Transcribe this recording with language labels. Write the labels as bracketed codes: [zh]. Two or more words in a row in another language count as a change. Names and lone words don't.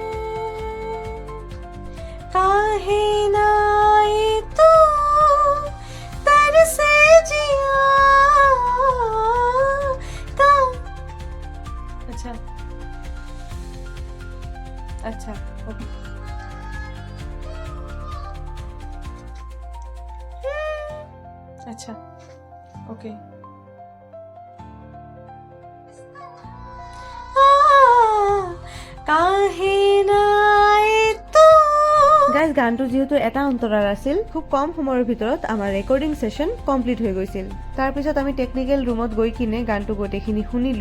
[hi] काहे ना आए तू तरसे जिया का। अच्छा अच्छा ओके। अच्छा ओके। [as] গাইজ গানটো যিহেতু এটা অন্তৰাৰ আছিল, খুব কম সময়ৰ ভিতৰত আমাৰ [en] recording session complete [as] হৈ গৈছিল। তাৰপিছত আমি [en] technical roomত [as] গৈ কিনে গানটো গোটেইখিনি শুনিলো।